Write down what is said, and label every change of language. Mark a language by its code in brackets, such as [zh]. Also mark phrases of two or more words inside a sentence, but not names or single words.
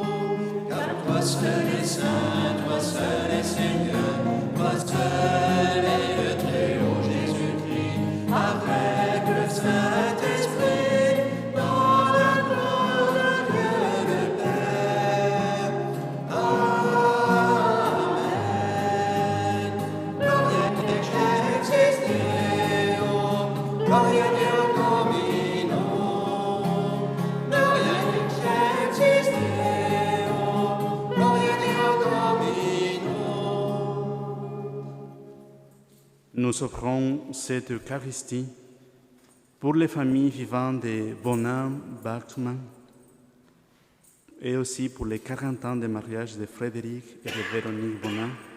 [fr] Car toi seul est saint, toi seul est Seigneur, toi seul est le Très-Haut Jésus-Christ, avec le Saint-Esprit, dans la gloire de Dieu le Père. Amen. [la] Gloria in excelsis Deo, gloria Deo Domino, gloria in excelsis Deo, gloria Deo Domino. [fr] Nous offrons cette Eucharistie pour les familles vivant de Bonham Bachmann et aussi pour les 40 ans de mariage de Frédéric et de Véronique Bonham.